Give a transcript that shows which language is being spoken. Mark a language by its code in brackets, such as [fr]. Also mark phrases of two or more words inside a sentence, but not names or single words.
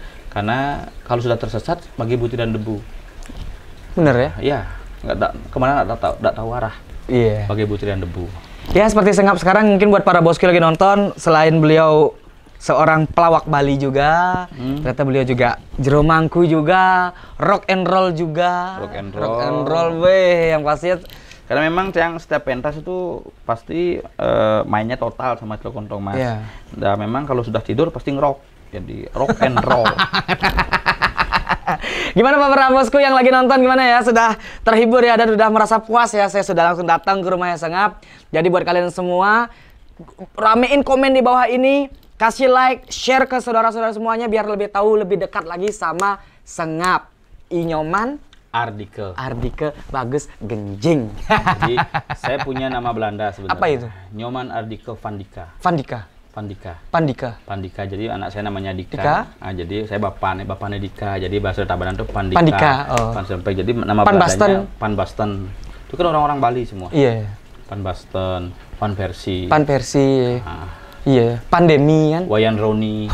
[id] Karena kalau sudah tersesat, bagi butiran debu. Benar ya? Ya, kemana nggak tahu arah. Iya. Bagi butiran debu. Ya seperti Sengap sekarang mungkin buat para bosku lagi nonton, selain beliau seorang pelawak Bali juga, ternyata beliau juga jero mangku juga, [en] rock and roll juga. Rock and Rock and roll [id] weh, yang pastinya Karena memang yang setiap pentas itu pasti mainnya total sama Cilekontong Mas. Iya. Dan memang kalau sudah tidur pasti ngerok. [en] Jadi rock and roll. [id] Gimana Pak para bosku yang lagi nonton, gimana ya? Sudah terhibur ya dan sudah merasa puas ya? Saya sudah langsung datang ke rumahnya Sengap. Jadi buat kalian semua, ramein komen di bawah ini, kasih like, share ke saudara-saudara semuanya biar lebih tahu, lebih dekat lagi sama Sengap. Inyoman, Ardike. Ardike, bagus, genjing. Jadi saya punya nama Belanda sebenarnya. Apa itu? Nyoman Ardike Vandika. Vandika. Vandika. Pandika. Pandika. Jadi anak saya namanya Dika. Dika. Nah, jadi saya bapaknya Dika. Jadi bahasa Tabanan itu Pandika. Pandika, oh. Pan sampai jadi nama Panbasten. Belandanya Panbasten. Itu kan orang-orang Bali semua. Iya. Panbasten, Panversi. Panversi. Nah, Iya. Pandemi kan. Wayan Roni.